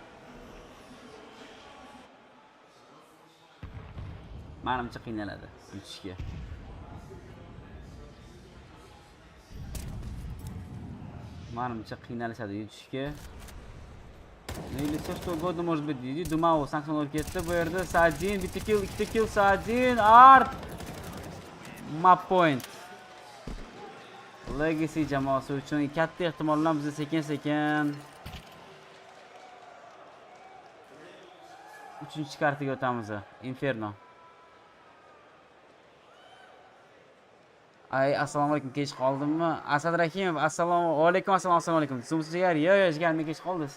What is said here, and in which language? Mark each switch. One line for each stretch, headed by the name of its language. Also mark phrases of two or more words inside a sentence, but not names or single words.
Uzbek: Menimcha qiynaladi yutishga. Menimcha qiynalishadi yutishga. Neyse,
Russian: что угодно может быть. Иди, Думау,
Uzbek: sanksiyon olib ketdi. Bu yerda Sadin, bitta kill, ikkita kill Sadin, art.
English: Map point.
Uzbek: Legacy jamoasi uchun katta ehtimol bilan biz sekin-sekin 3-kartaga o'tamiz. Inferno. Ay, assalomu alaykum, kech qoldimmi? Asad Rahimov, assalomu alaykum, assalomu alaykum. Sumsigar, yo'q, jigarmi kech qoldingiz.